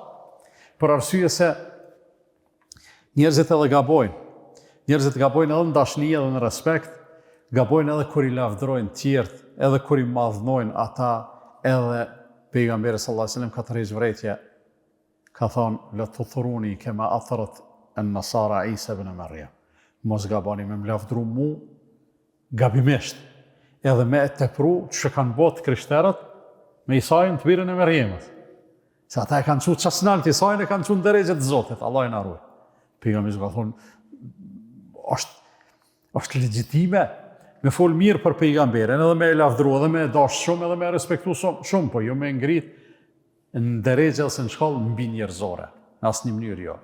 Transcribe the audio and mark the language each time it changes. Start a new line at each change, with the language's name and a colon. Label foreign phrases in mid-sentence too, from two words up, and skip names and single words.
Albanian: Për arsye se njerëzit edhe gabojnë. Njerëzit gabojnë edhe në dashni edhe në respekt, gabojnë edhe kur i lavdrojnë tjertë, edhe kur i madhnojnë ata, edhe pejgamberi
Arabic: صلى الله عليه وسلم
Albanian: ka tërheqë vërejtje, ka thonë,
Arabic: لا تطروني كما أطرت النصارى عيسى ابن مريم.
Albanian: Mos gaboni me më lavdru mu gabimisht, edhe me e tepru që kanë botë krishterët me Isajin të birën e Merjemës. Se ata e kanë qu qasnalt Isajin, e kanë qu në deregjet Zotit, Allah i na ruaj. Pejgamberi ka thonë, është legjitime me fol mirë për pejgamberin, edhe me e lavdru, edhe me e dash shumë, edhe me e respektu shumë, po jo me ngrit në deregje ose në shkallë mbi njerëzore, në asë një mënyrë jo.